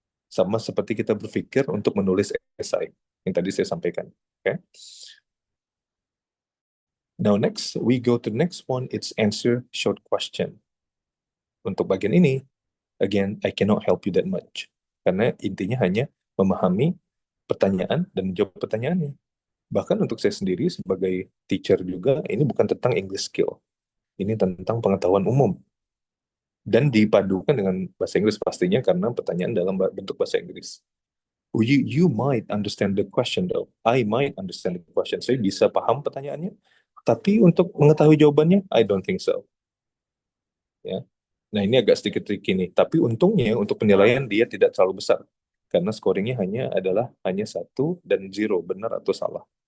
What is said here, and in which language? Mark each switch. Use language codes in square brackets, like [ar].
[id] Sama seperti kita berpikir untuk menulis esai, yang tadi saya sampaikan. Okay? [en] Now next, we go to the next one, it's answer short question. [id] Untuk bagian ini, [en] again, I cannot help you that much. [id] Karena intinya hanya memahami pertanyaan dan menjawab pertanyaannya. Bahkan untuk saya sendiri sebagai teacher juga, ini bukan tentang English skill. Ini tentang pengetahuan umum. Dan dipadukan dengan bahasa Inggris pastinya karena pertanyaan dalam bentuk bahasa Inggris. [en] You might understand the question though. I might understand the question. [id] Saya bisa paham pertanyaannya. Tapi untuk mengetahui jawabannya, [en] I don't think so. [id] Ya. Nah, ini agak sedikit tricky nih. Tapi untungnya untuk penilaian dia tidak terlalu besar. Karena scoringnya hanya 1 dan 0, benar atau salah.